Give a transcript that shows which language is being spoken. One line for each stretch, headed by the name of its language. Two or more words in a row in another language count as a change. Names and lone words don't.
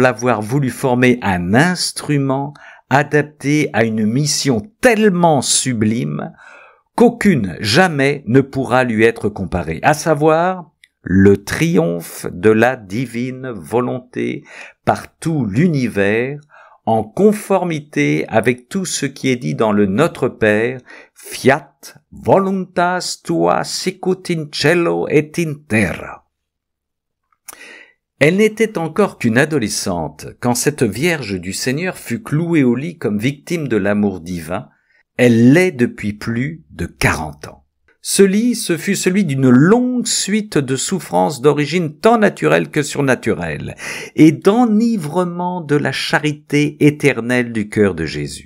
French: avoir voulu former un instrument adapté à une mission tellement sublime qu'aucune jamais ne pourra lui être comparée, à savoir le triomphe de la divine volonté par tout l'univers, en conformité avec tout ce qui est dit dans le Notre Père,
Latin: Fiat voluntas tua sicut in cielo et in terra.
French: Elle n'était encore qu'une adolescente quand cette Vierge du Seigneur fut clouée au lit comme victime de l'amour divin, Elle l'est depuis plus de 40 ans. Ce lit, ce fut celui d'une longue suite de souffrances d'origine tant naturelle que surnaturelle, et d'enivrement de la charité éternelle du cœur de Jésus.